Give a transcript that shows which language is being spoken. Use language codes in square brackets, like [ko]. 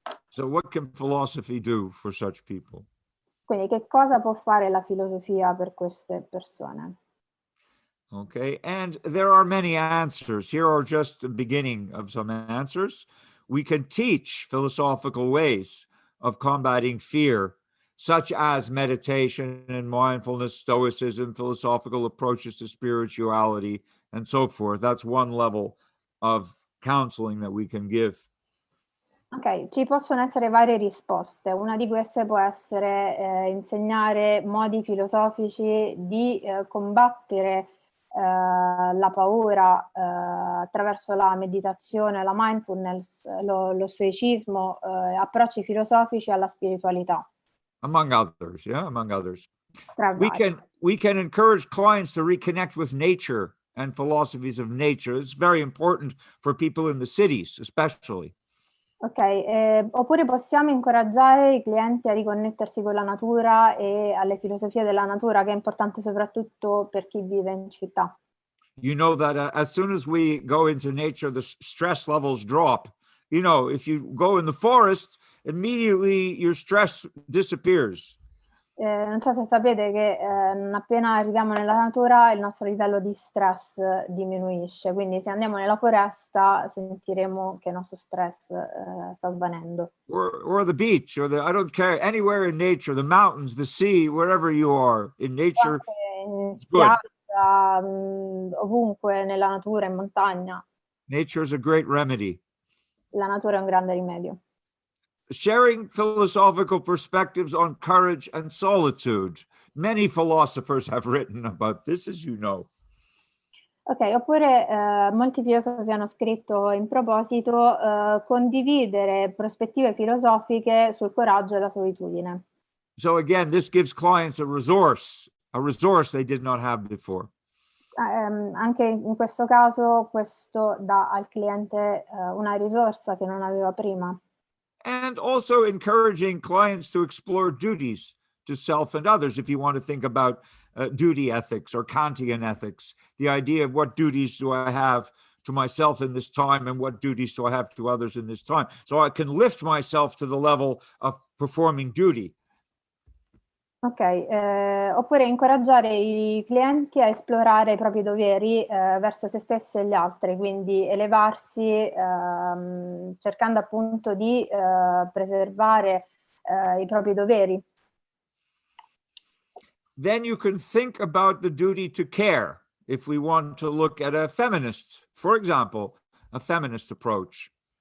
[en] So what can philosophy do for such people? [it] Quindi che cosa può fare la filosofia per queste persone? [en] Okay, and there are many answers. Here are just the beginning of some answers. We can teach philosophical ways of combating fear, such as meditation and mindfulness, stoicism, philosophical approaches to spirituality, and so forth. That's one level of counseling that we can give. [it] Ok, ci possono essere varie risposte. Una di queste può essere insegnare modi filosofici di combattere la paura attraverso la meditazione, la mindfulness, lo stoicismo, approcci filosofici alla spiritualità. [en] Among others, yeah, among others. [it] Tra vari. [en] We can encourage clients to reconnect with nature and philosophies of nature. It's very important for people in the cities, especially. [it] Ok, oppure possiamo incoraggiare i clienti a riconnettersi con la natura e alle filosofie della natura, che è importante soprattutto per chi vive in città. [en] You know that as soon as we go into nature, the stress levels drop. If you go in the forest, immediately your stress disappears. [it] Non so se sapete che non appena arriviamo nella natura il nostro livello di stress diminuisce, quindi se andiamo nella foresta sentiremo che il nostro stress sta svanendo. [en] Or the beach, I don't care, anywhere in nature, the mountains, the sea, wherever you are in nature. [it] In spiaggia, ovunque nella natura, in montagna. [en] Nature is a great remedy. [it] La natura è un grande rimedio. [en] Sharing philosophical perspectives on courage and solitude. Many philosophers have written about this, as you know. [it] Ok, oppure molti filosofi hanno scritto in proposito condividere prospettive filosofiche sul coraggio e la solitudine. [en] So again, this gives clients a resource they did not have before. [it] Anche in questo caso questo dà al cliente una risorsa che non aveva prima. [en] And also encouraging clients to explore duties to self and others. If you want to think about duty ethics or Kantian ethics, the idea of what duties do I have to myself in this time and what duties do I have to others in this time. So I can lift myself to the level of performing duty. [it] Ok, oppure incoraggiare i clienti a esplorare i propri doveri verso se stessi e gli altri, quindi elevarsi cercando appunto di preservare i propri doveri. [en] Then you can think about the duty to care if we want to look at a feminist, for example, a feminist approach.